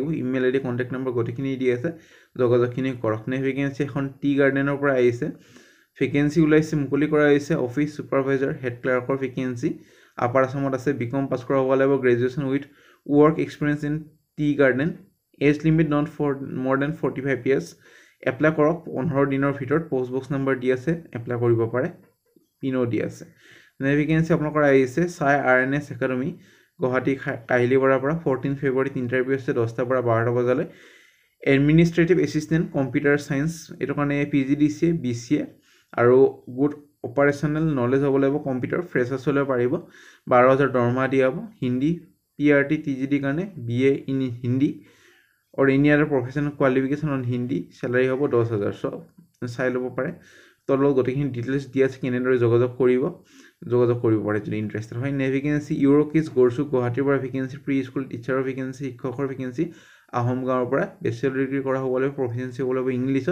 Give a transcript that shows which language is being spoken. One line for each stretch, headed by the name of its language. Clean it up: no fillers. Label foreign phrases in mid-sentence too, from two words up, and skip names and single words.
English: email ID contact number
Assamese: গোটেইখিনি দি আছে, যোগাযোগখিনি কৰক। ভেকেঞ্চি এখন
English: tea gardenৰ
Assamese: পৰা আহিছে। ভেকেঞ্চি ওলাইছে, মুকলি কৰা হৈছে
English: office supervisor head clerkৰ
Assamese: ভেকেঞ্চি। আপাৰ আছামত আছে। BCom পাছ কৰা হ'ব লাগিব।
English: Graduation with work experience in tea garden. Age limit not for more than 45 years.
Assamese: এপ্লাই কৰক 15 দিনৰ ভিতৰত। পোষ্ট বক্স নম্বৰ দি আছে, এপ্লাই কৰিব পাৰে। পিনো দি আছে। ভেকেঞ্চি আপোনালোকৰ আহিছে চাই RNS একাডেমি গুৱাহাটী কাহিলীপাৰাৰ পৰা 14 ফেব্ৰুৱাৰীত ইণ্টাৰভিউ আছে 10টাৰ পৰা 12টা বজালৈ।
English: administrative assistant computer science,
Assamese: এইটো কাৰণে PGDCA BCA আৰু
English: good operational knowledge
Assamese: হ'ব লাগিব।
English: computer freshers
Assamese: হ'লে পাৰিব। 12,000 দৰমহা দিয়া হ'ব।
English: Hindi PRT TGD কাৰণে BA in Hindi or any other professional qualification on Hindi, salary হ'ব 10,000।
Assamese: চ' চাই ল'ব পাৰে। তলত গোটেইখিনি ডিটেইলছ দিয়া আছে, কেনেদৰে যোগাযোগ কৰিব পাৰে যদি ইণ্টাৰেষ্টেড হয়। ভেকেঞ্চি ইউৰোকিজ গড়চুক গুৱাহাটীৰ পৰা ভেকেঞ্চি,
English: pre school teacherৰ
Assamese: ভেকেঞ্চি, শিক্ষকৰ ভেকেঞ্চি আহোম গাঁৱৰ পৰা।
English: bachelor degree
Assamese: কৰা হ'ব লাগিব। প্ৰফিচিয়েঞ্চি হ'ব লাগিব ইংলিছত।